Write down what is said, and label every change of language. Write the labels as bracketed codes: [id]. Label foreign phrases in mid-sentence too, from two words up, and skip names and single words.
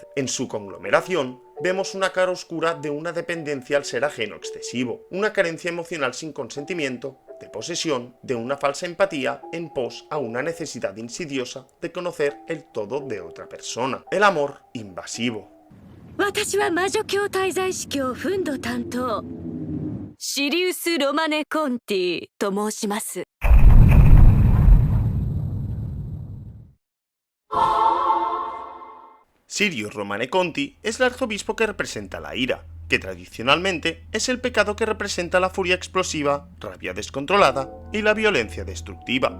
[es] En su conglomeración, vemos una cara oscura de una dependencia al ser ajeno excesivo, una carencia emocional sin consentimiento, de posesión, de una falsa empatía en pos a una necesidad insidiosa de conocer el todo de otra persona. El amor invasivo. [ja] 私は魔女教滞在司教フンド担当シリウス・ロマネ・コンティと申します。 [es] Sirius Romane Conti es el arzobispo que representa la ira, que tradicionalmente es el pecado que representa la furia explosiva, rabia descontrolada y la violencia destructiva.